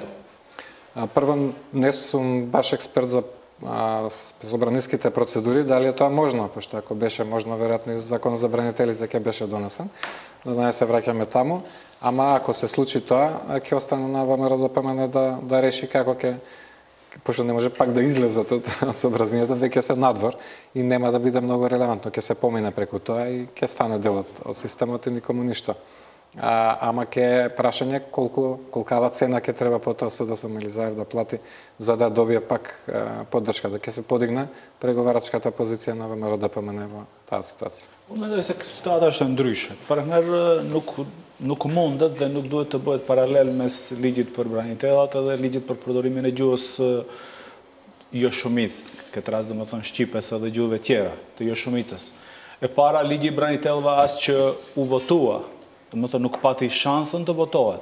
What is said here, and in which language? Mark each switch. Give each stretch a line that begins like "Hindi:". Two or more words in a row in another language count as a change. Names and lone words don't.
Macedonian: Прво, не сум баш експерт за собраниските процедури, дали е тоа можно, пошто ако беше можно, веројатно и закон за бранителите ќе беше донесен, но да не се враќаме таму, ама ако се случи тоа, ќе остане на ВМРО ДПМН да реши како ќе, пошто не може пак да излезат од сообразнијата, веќе се надвор и нема да биде многу релевантно, ќе се помине преку тоа и ќе стане дел од системот и никому ништо. Ама ке прашање колкава цена ќе треба потоа СДСМ или Заев да плати за да добие пак поддршка, да ќе се подигне преговарачката позиција на ВМРО ДПМН во таа ситуација.
Albanian: Мендoj se situata është ndryshe. Partner nuk mundet dhe nuk duhet të bëhet paralel mes ligjit për branitellat edhe ligjit për përdorimin e gjuhës jo shumicë, këtë rast domethënë shqipes edhe gjuhëve tjera, të jo shumicës. E para ligji i branitellëve as që u votua, domethënë nuk pati shansën të votohet.